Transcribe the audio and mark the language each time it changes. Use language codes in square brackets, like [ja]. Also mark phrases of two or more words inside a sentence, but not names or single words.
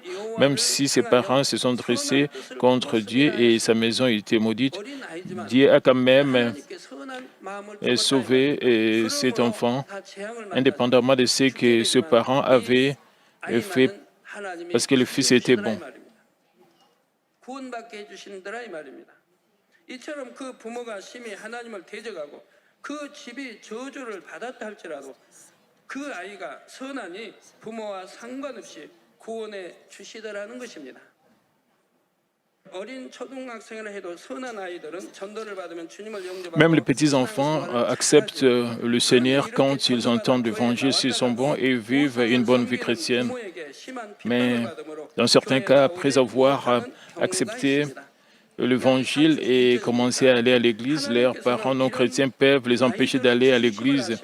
[fr] Même si ses parents se sont dressés contre Dieu et sa maison était maudite, Dieu a quand même sauvé cet enfant, indépendamment de ce que ses parents avaient fait, parce que le fils était bon. [ko] 이처럼 그 부모가 심히 하나님을 대적하고 그 집이 저주를 받았다 할지라도 그 아이가 선하니 부모와 상관없이 구원해 주시더라는 것입니다. [fr] Même les petits-enfants acceptent le Seigneur quand ils entendent l'Évangile, s'ils sont bons et vivent une bonne vie chrétienne. Mais dans certains cas, après avoir accepté l'Évangile et commencer à aller à l'Église, leurs parents non chrétiens peuvent les empêcher d'aller à l'Église.